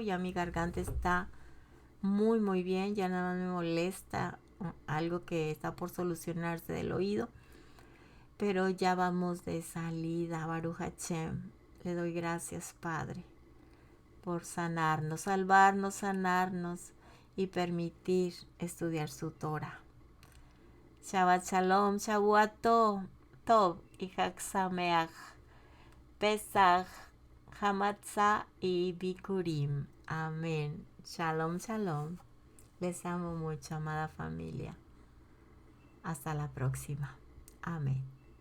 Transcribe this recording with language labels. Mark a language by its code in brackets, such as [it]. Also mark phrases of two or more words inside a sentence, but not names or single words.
[es] Ya mi garganta está muy bien. Ya nada más me molesta algo que está por solucionarse del oído. Pero ya vamos de salida, [he] ברוך השם. [es] Le doy gracias, Padre, por sanarnos, salvarnos, sanarnos y permitir estudiar su Torah. [he] שבת שלום, שבועות טוב y חג שמח, פסח, המצה y Bikurim. [es] Amén. [he] שלום, שלום. [es] Les amo mucho, amada familia. Hasta la próxima. Amén.